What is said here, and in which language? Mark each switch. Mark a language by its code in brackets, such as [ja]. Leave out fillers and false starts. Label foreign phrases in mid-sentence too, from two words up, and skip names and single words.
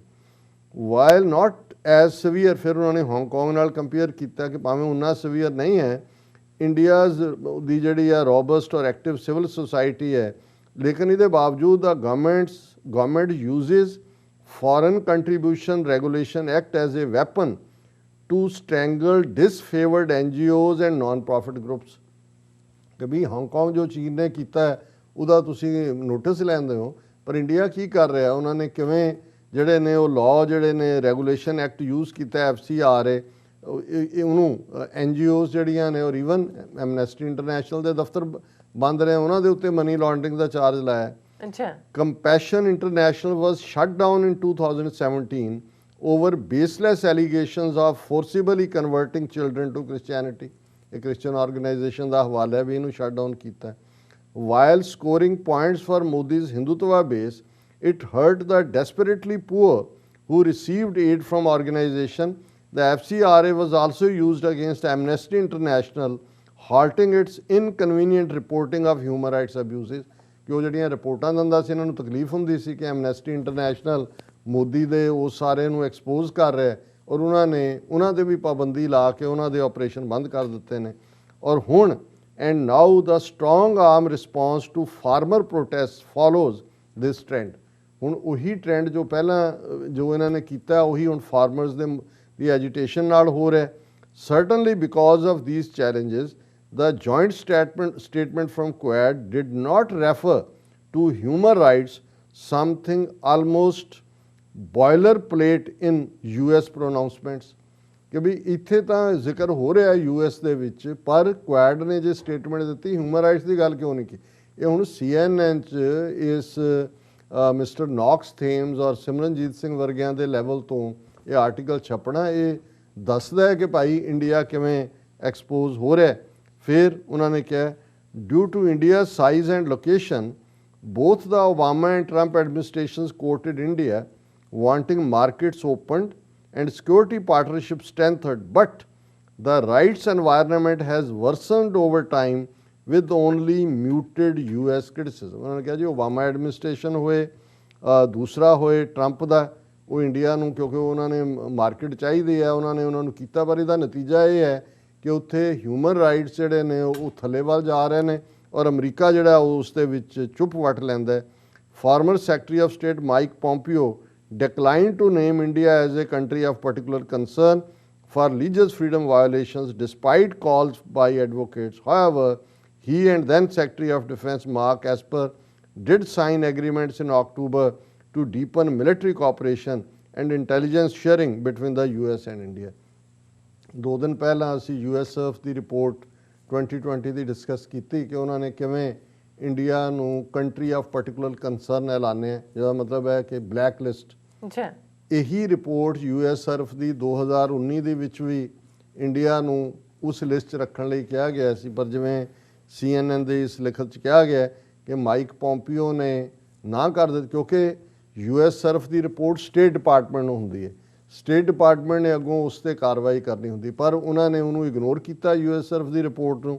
[en] while not as severe, [pa] ਫਿਰ ਉਹਨਾਂ ਨੇ ਹਾਂਗਕਾਂਗ ਨਾਲ ਕੰਪੇਅਰ ਕੀਤਾ ਕਿ ਭਾਵੇਂ ਉਨਾ ਸੀਵੀਅਰ ਨਹੀਂ ਹੈ, ਇੰਡੀਆਜ਼ ਦੀ ਜਿਹੜੀ ਆ ਰੋਬਸਟ ਔਰ [en] active civil society [pa] ਹੈ लेकिन ਇਹਦੇ ਬਾਵਜੂਦ [en] the government uses foreign contribution regulation act as a weapon to strangle disfavored NGOs and non-profit groups। [pa] ਕਿ ਵੀ ਹਾਂਗਕਾਂਗ ਜੋ ਚੀਨ ਨੇ ਕੀਤਾ ਉਹਦਾ ਤੁਸੀਂ ਨੋਟਿਸ ਲੈਂਦੇ ਹੋ, ਪਰ ਇੰਡੀਆ ਕੀ ਕਰ ਰਿਹਾ, ਉਹਨਾਂ ਨੇ ਕਿਵੇਂ ਜਿਹੜੇ ਨੇ ਉਹ ਲਾਅ ਜਿਹੜੇ ਨੇ [en] regulation act use [pa] ਕੀਤਾ FCRA ਉਹਨੂੰ NGOs ਜਿਹੜੀਆਂ ਨੇ ਔਰ ਈਵਨ ਐਮਨੈਸਟੀ ਇੰਟਰਨੈਸ਼ਨਲ ਦੇ ਦਫ਼ਤਰ ਬੰਦ ਰਹੇ ਉਹਨਾਂ ਦੇ ਉੱਤੇ [en] money laundering [pa] ਦਾ ਚਾਰਜ ਲਾਇਆ। ਅੱਛਾ। [en] Compassion International was shut down in 2017 over baseless allegations of forcibly converting children to Christianity। [pa] ਇਹ [en] Christian organization [pa] ਦਾ ਹਵਾਲਾ ਹੈ ਵੀ ਇਹਨੂੰ [en] shut down [pa] ਕੀਤਾ। [en] While scoring points for Modi's Hindutva base, it hurt the desperately poor who received aid from organization. The FCRA was also used against Amnesty International, halting its inconvenient reporting of human rights abuses। [pa] ਕਿ ਉਹ ਜਿਹੜੀਆਂ ਰਿਪੋਰਟਾਂ ਦਿੰਦਾ ਸੀ ਇਹਨਾਂ ਨੂੰ ਤਕਲੀਫ ਹੁੰਦੀ ਸੀ ਕਿ ਐਮਨੈਸਟੀ ਇੰਟਰਨੈਸ਼ਨਲ ਮੋਦੀ ਦੇ ਉਹ ਸਾਰੇ ਨੂੰ ਐਕਸਪੋਜ਼ ਕਰ ਰਿਹਾ, ਔਰ ਉਹਨਾਂ ਨੇ ਉਹਨਾਂ 'ਤੇ ਵੀ ਪਾਬੰਦੀ ਲਾ ਕੇ ਉਹਨਾਂ ਦੇ ਆਪਰੇਸ਼ਨ ਬੰਦ ਕਰ ਦਿੱਤੇ ਨੇ। ਔਰ ਹੁਣ [en] and now the strong arm response to farmer protest follows this trend. [pa] ਹੁਣ ਉਹੀ ਟ੍ਰੈਂਡ ਜੋ ਪਹਿਲਾਂ ਜੋ ਇਹਨਾਂ ਨੇ ਕੀਤਾ ਉਹੀ ਹੁਣ ਫਾਰਮਰਸ ਦੀ ਐਜੀਟੇਸ਼ਨ ਨਾਲ ਹੋ ਰਿਹਾ। [en] Certainly because of these challenges, the joint statement from Quad did not refer to human rights, something almost boilerplate in US pronouncements। [pa] ਕਿ ਵੀ ਇੱਥੇ ਤਾਂ ਜ਼ਿਕਰ ਹੋ ਰਿਹਾ US ਦੇ ਵਿੱਚ, ਪਰ ਕੁਐਡ ਨੇ ਜੇ ਸਟੇਟਮੈਂਟ ਦਿੱਤੀ [en] human rights [pa] ਦੀ ਗੱਲ ਕਿਉਂ ਨਹੀਂ ਕੀਤੀ। ਇਹ ਹੁਣ CNN 'ਚ ਇਸ ਮਿਸਟਰ ਨੌਕਸ ਥੇਮਸ ਔਰ ਸਿਮਰਨਜੀਤ ਸਿੰਘ ਵਰਗਿਆਂ ਦੇ ਲੈਵਲ ਤੋਂ ਇਹ ਆਰਟੀਕਲ ਛਪਣਾ ਇਹ ਦੱਸਦਾ ਹੈ ਕਿ ਭਾਈ ਇੰਡੀਆ ਕਿਵੇਂ ਐਕਸਪੋਜ਼ ਹੋ ਰਿਹਾ। ਫਿਰ ਉਹਨਾਂ ਨੇ ਕਿਹਾ [en] due to India size and location both the Obama and Trump administrations quoted India wanting markets opened and security partnerships strengthened, but the rights environment has worsened over time with only muted US criticism। [hi] उन्होंने कहा जी [pa] ओबामा एडमिनिस्ट्रेशन होए दूसरा होए ट्रंप ਦਾ ਉਹ ਇੰਡੀਆ ਨੂੰ ਕਿਉਂਕਿ ਉਹਨਾਂ ਨੇ ਮਾਰਕੀਟ ਚਾਹੀਦੀ ਹੈ ਉਹਨਾਂ ਨੂੰ ਕੀਤਾ, ਪਰ ਇਹਦਾ ਨਤੀਜਾ ਇਹ ਹੈ ਕਿ ਉੱਥੇ [en] human rights [pa] ਜਿਹੜੇ ਨੇ ਉਹ ਥੱਲੇ ਵੱਲ ਜਾ ਰਹੇ ਨੇ ਔਰ ਅਮਰੀਕਾ ਜਿਹੜਾ ਉਹ ਉਸ ਦੇ ਵਿੱਚ ਚੁੱਪ ਵੱਟ ਲੈਂਦਾ ਹੈ। [en] Former Secretary of State Mike Pompeo declined to name India as a country of particular concern for religious freedom violations despite calls by advocates. However, he and then Secretary of Defense Mark Esper did sign agreements in October to deepen military cooperation and intelligence sharing between the US and India। [pa] 2 ਦਿਨ ਪਹਿਲਾਂ ਅਸੀਂ USF ਦੀ ਰਿਪੋਰਟ 2020 ਦੀ ਡਿਸਕਸ ਕੀਤੀ ਕਿ ਉਹਨਾਂ ਨੇ ਕਿਵੇਂ ਇੰਡੀਆ ਨੂੰ [en] country of particular concern [pa] ਐਲਾਨਿਆ, ਜਿਹਦਾ ਮਤਲਬ ਹੈ ਕਿ [en] black list. [pa] ਅੱਛਾ। ਇਹੀ ਰਿਪੋਰਟ USF ਦੀ 2019 ਦੇ ਵਿੱਚ ਵੀ ਇੰਡੀਆ ਨੂੰ ਉਸ ਲਿਸਟ 'ਚ ਰੱਖਣ ਲਈ ਕਿਹਾ ਗਿਆ ਸੀ, ਪਰ ਜਿਵੇਂ CNN ਦੇ ਇਸ ਲਿਖਤ 'ਚ ਕਿਹਾ ਗਿਆ ਕਿ ਮਾਈਕ ਪੋਂਪੀਓ ਨੇ ਨਾ ਕਰ ਦਿੱਤੀ ਕਿਉਂਕਿ USF ਦੀ ਰਿਪੋਰਟ [en] State Department [pa] ਨੂੰ ਹੁੰਦੀ ਹੈ, [en] State Department [pa] ਨੇ ਅੱਗੋਂ ਉਸ 'ਤੇ ਕਾਰਵਾਈ ਕਰਨੀ ਹੁੰਦੀ, ਪਰ ਉਹਨਾਂ ਨੇ ਉਹਨੂੰ ਇਗਨੋਰ ਕੀਤਾ USF ਦੀ ਰਿਪੋਰਟ ਨੂੰ।